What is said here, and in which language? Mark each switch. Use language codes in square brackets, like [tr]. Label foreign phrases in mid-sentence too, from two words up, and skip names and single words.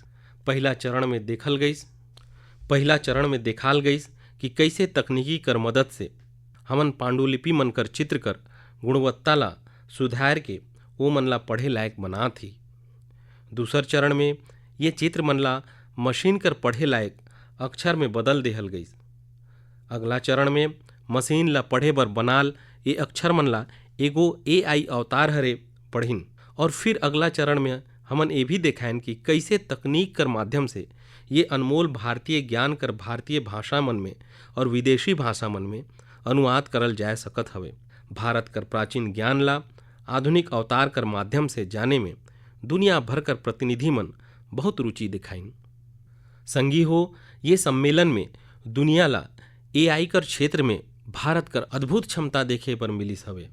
[hne] पहला चरण में देखाल गईस कि कैसे तकनीकी कर मदद से हमन पांडुलिपि मन कर चित्र कर गुणवत्ता ला सुधार के वो मन ला पढ़े लायक बना थी। दूसर चरण में ये चित्र मन ला मशीन कर पढ़े लायक अक्षर में बदल देहल गईस। अगला चरण में मशीन ला पढ़े बर बनाल ये अक्षर मन ला एगो एआई अवतार हरे पढ़िन। और फिर अगला चरण में हमन ये भी देखायन कि कैसे तकनीक कर माध्यम से ये अनमोल भारतीय ज्ञान कर भारतीय भाषा मन में और विदेशी भाषा मन में अनुवाद करल जा सकत हवे। भारत कर प्राचीन ज्ञान ला आधुनिक अवतार कर माध्यम से जाने में दुनिया भर कर प्रतिनिधि मन बहुत रुचि दिखाइन। संगी हो, ये सम्मेलन में दुनिया ला एआई कर क्षेत्र में भारत कर अद्भुत क्षमता देखे पर मिलिस हवे।